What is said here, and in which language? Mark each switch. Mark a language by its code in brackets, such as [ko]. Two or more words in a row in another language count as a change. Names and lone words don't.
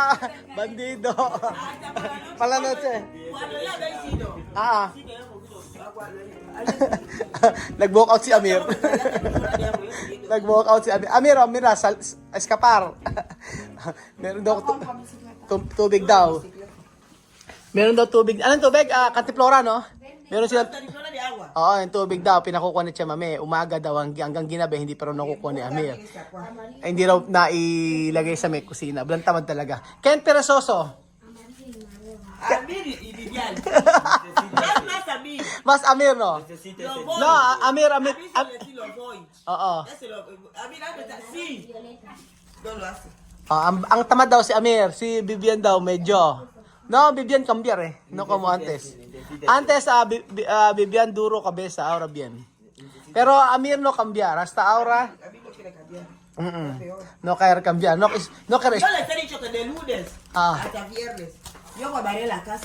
[es] Bandido. Hasta por la noche. Pala noche. Cuando ya vencido. Ah. Sí que hemos bebido agua [tl] Nag- [en] walk out [tl] si Amir. Nag- [en] walk out [tl] si Amir. Amir, [es] oh, mira, escapar. [tl] Meron daw tubig daw. Meron daw tubig. Anong tubig? Cantiflora, no? Meron sila. Oo, yung tubig daw, pinakukuha ni Chamame. Umaga daw, hanggang ginabi, hindi pa rin nakukuha ni Amir. Ay, hindi raw nailagay sa may kusina. Walang tamad talaga. Ken Peresoso. [es] Amir y Vivian. Más Amir. Mas Amir, no? No, Amir. Oo. Amir, sí. No lo hace. [tl] Ang tamad daw si Amir. Si Vivian daw, medyo. [es] No, Vivian cambiar eh. No como antes. Antes, Vivian duro cabeza, ahora bien. Pero Amir no cambiar. Hasta ahora, A mí no quiere cambiar. no querer cambiar. No querer. Yo les he dicho que de lunes hasta viernes yo guardaré la casa.